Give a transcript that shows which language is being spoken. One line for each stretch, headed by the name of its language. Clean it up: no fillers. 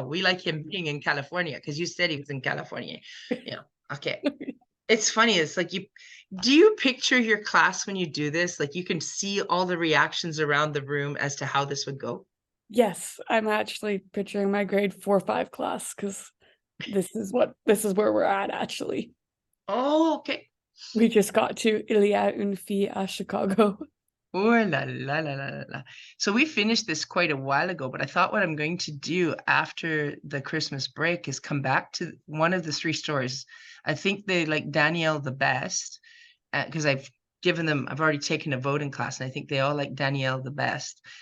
English: We like him being in California because you said he was in California. Yeah. Okay. It's funny. It's like do you picture your class when you do this? Like you can see all the reactions around the room as to how this would go. Yes, I'm actually picturing my grade 4-5 class because this is where we're at actually. Oh, okay. We just got to
French: Il y a une fille à Chicago. Oh, la, la, la, la, la.
English: So we finished this quite a while ago, but I thought what I'm going to do after the Christmas break is come back to one of the 3 stories. I think they like Danielle the best because I've already taken a voting class, and I think they all like Danielle the best.